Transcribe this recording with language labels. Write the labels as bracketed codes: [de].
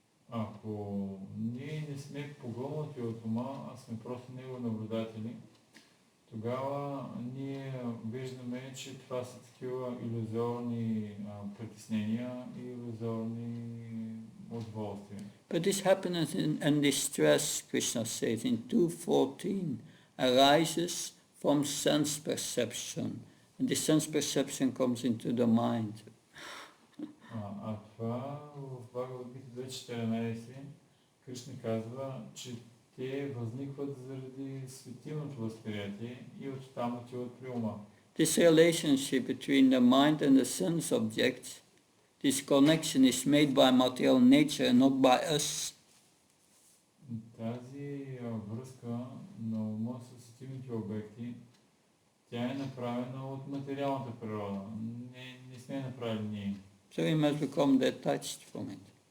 [bg] Ако ние не сме погълнати от ума, а сме просто него наблюдатели, тогава ние виждаме, че това са такива илюзорни притеснения и илюзорни удоволствия. [en] But this happiness and distress, Krishna says in 2.14, arises from sense perception. And this sense perception comes into the mind. [bg] Това в Бхагавад-гита 2.14 Кришна казва, че те възникват заради светилното възприятие и оттам отиват при ума. [en] This relationship between the mind and the sense object, this connection is made by material nature, not by us. [bg] Тази връзка на ума с светилните обекти, тя е направена от материалната природа. Не сме направили ние. [en] So we must become detached from it.